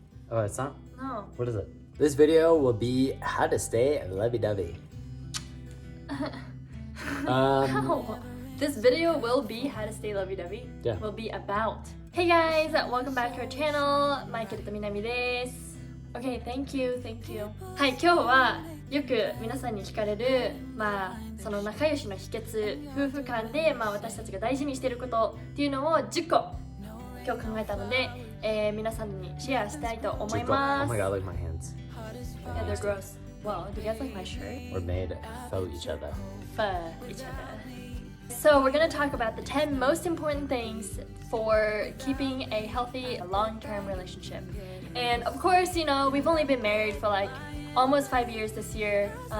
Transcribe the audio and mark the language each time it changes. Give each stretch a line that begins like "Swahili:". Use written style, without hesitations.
English: Oh, it's not? No. What is it? This video will be how to stay lovey-dovey. No. This video will be how to stay lovey-dovey. Yeah. Will be about. Hey guys, welcome back to our channel.
Japanese: マイケルとみなみです。
English: Okay, thank you.
Japanese: はい、今日はよく皆さんに聞かれる、その仲良しの秘訣、夫婦間で、私たちが大事にしていることっていうのを10個今日考えたので、皆さんにシェアしたいと思います。
English: Oh my god, look at my hands. Yeah, they're gross. Well, do you guys like my shirt? We're made for each other. For each other. So we're going to talk about the 10 most important things for keeping a healthy long-term relationship. And of course, you know, we've only been married for like almost 5 years this year.